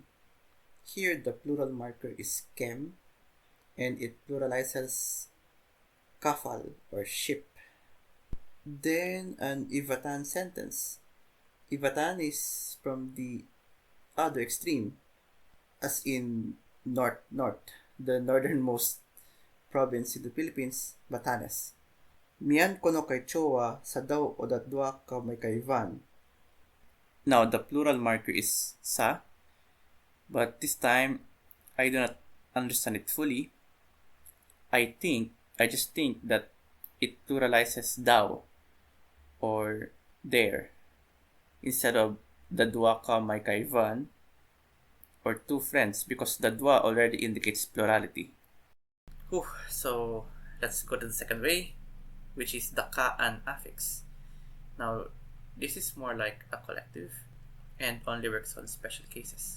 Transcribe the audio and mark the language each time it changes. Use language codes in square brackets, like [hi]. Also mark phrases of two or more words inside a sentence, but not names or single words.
[en] Here the plural marker is kem, and it pluralizes kafal, or ship. Then an Ivatan sentence. Ivatan is from the other extreme, as in north, the northernmost province in the Philippines, Batanes. [ivv] Mian kono kay Chowa sa daw o datdwa ka may kaivan. [en] Now the plural marker is sa, but this time I do not understand it fully. I just think that it pluralizes daw, or there, instead of [ivv] dadwa ka may kaivan, [en] or two friends, because dadwa already indicates plurality. So let's go to the second way, which is the ka-an affix. Now, this is more like a collective and only works on special cases.